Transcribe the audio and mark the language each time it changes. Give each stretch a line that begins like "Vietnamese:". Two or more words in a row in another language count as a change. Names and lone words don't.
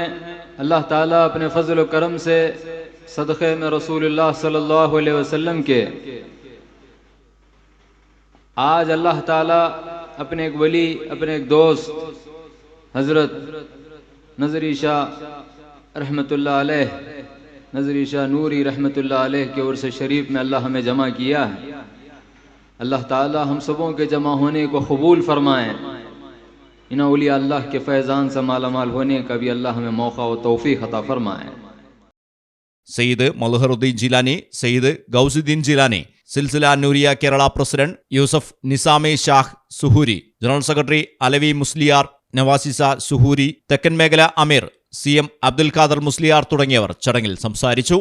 Urdu: اللہ تعالیٰ اپنے فضل و کرم سے صدقے میں
Arabic: رسول الله صلى الله عليه وسلم
Urdu: کے آج اللہ تعالیٰ اپنے ایک ولی اپنے ایک دوست حضرت نظری شاہ
Arabic: رحمة الله عليه
Urdu: نظری شاہ نوری
Arabic: رحمة الله عليه
Urdu: کے عرس شریف میں اللہ ہمیں جمع کیا ہے. اللہ تعالیٰ ہم سبوں کے جمع ہونے کو قبول فرمائیں. ان اولیاء اللہ کے فیضان سے مالامال ہونے کا بھی اللہ ہمیں موقع و توفیق عطا فرمائیں.
Malayalam: സയ്യിദ് മൽഹറുദ്ദീൻ ജിലാനി സയ്യിദ് ഗൗസുദ്ദീൻ ജിലാനി സിൽസില നൂരിയ കേരള പ്രസിഡന്റ് യൂസഫ് നിസാമി ഷാഹ് സുഹൂരി
English: general secretary
Malayalam: അലവി മുസ്ലിയാർ നവാസിസ സുഹൂരി തെക്കൻ മേഖല അമീർ CM അബ്ദുൽ ഖാദർ മുസ്ലിയാർ തുടങ്ങിയവർ ചടങ്ങിൽ സംസാരിച്ചു.